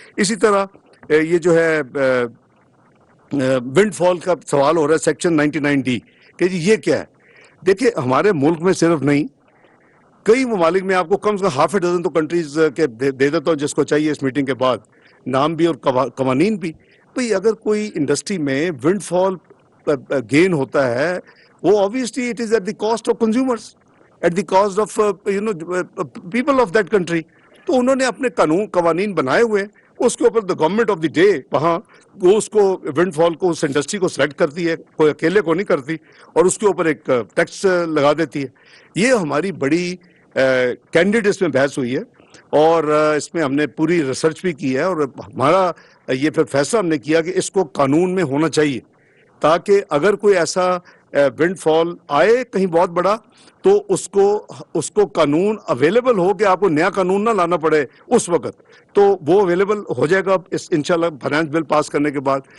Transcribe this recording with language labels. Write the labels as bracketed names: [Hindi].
[Urdu] اسی طرح یہ جو ہے ونڈ فال کا سوال ہو رہا ہے سیکشن 99D کہ جی یہ کیا ہے. دیکھیے ہمارے ملک میں صرف نہیں, کئی ممالک میں آپ کو کم سے کم ½ ڈزن تو کنٹریز کے دے دیتا ہوں جس کو چاہیے اس میٹنگ کے بعد نام بھی اور قوانین بھی. بھئی اگر کوئی انڈسٹری میں ونڈ فال گین ہوتا ہے, وہ [English] obviously it is at the cost of consumers, at the cost of people of that country. [Urdu] تو انہوں نے اپنے قوانین بنائے ہوئے, اس کے اوپر [English] the government of the day [Urdu] وہاں وہ اس کو ونڈ فال کو اس انڈسٹری کو سلیکٹ کرتی ہے, کوئی اکیلے کو نہیں کرتی, اور اس کے اوپر ایک ٹیکس لگا دیتی ہے. یہ ہماری بڑی کینڈیڈ اس میں بحث ہوئی ہے اور اس میں ہم نے پوری ریسرچ بھی کی ہے, اور ہمارا یہ پھر فیصلہ ہم نے کیا کہ اس کو قانون میں ہونا چاہیے تاکہ اگر کوئی ایسا ونڈ فال آئے کہیں بہت بڑا تو اس کو قانون اویلیبل ہو کہ آپ کو نیا قانون نہ لانا پڑے اس وقت, تو وہ اویلیبل ہو جائے گا انشاءاللہ فائنانس بل پاس کرنے کے بعد.